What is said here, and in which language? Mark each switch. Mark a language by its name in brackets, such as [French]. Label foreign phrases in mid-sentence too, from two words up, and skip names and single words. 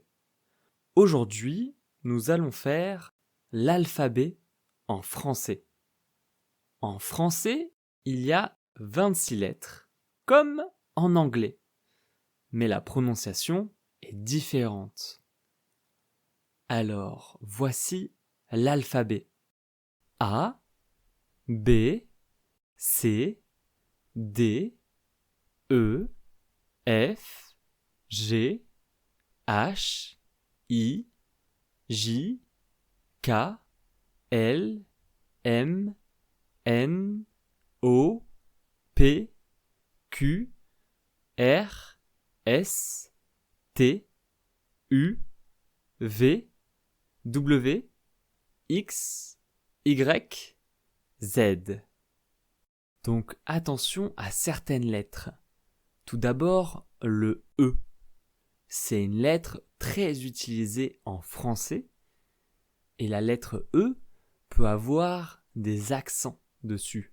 [French] Aujourd'hui, nous allons faire l'alphabet en français. En français, il y a 26 lettres, comme en anglais, mais la prononciation est différente. Alors, voici l'alphabet. A, B, C, D, E, F, G, H, I, J, K, L, M, N, O, P, Q, R, S, T, U, V, W, X, Y, Z. Donc attention à certaines lettres. Tout d'abord, le E. C'est une lettre très utilisée en français et la lettre E peut avoir des accents dessus.